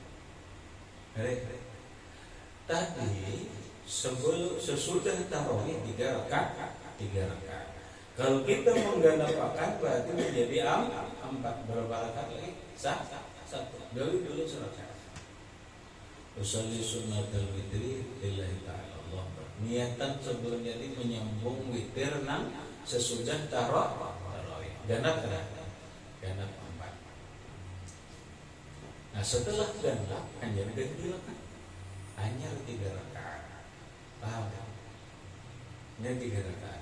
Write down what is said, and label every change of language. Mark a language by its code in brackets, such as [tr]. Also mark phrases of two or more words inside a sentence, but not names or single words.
[id] Tadi sesudah tarawih 3 rakaat. Kalau kita menggenapkan berarti menjadi 4. Berapa rakaat lagi? 1. Dulu serakaat. [ar] أصلي سنة الوتر لله تعالى. [bjn] Niatan sebelumnya ini menyambung witir nang sesudah tarawih. Ganap 4. Nah setelah ganap hanya dilakukan hanya 3 rakaat. [id] Paham? Ini 3 rakaat.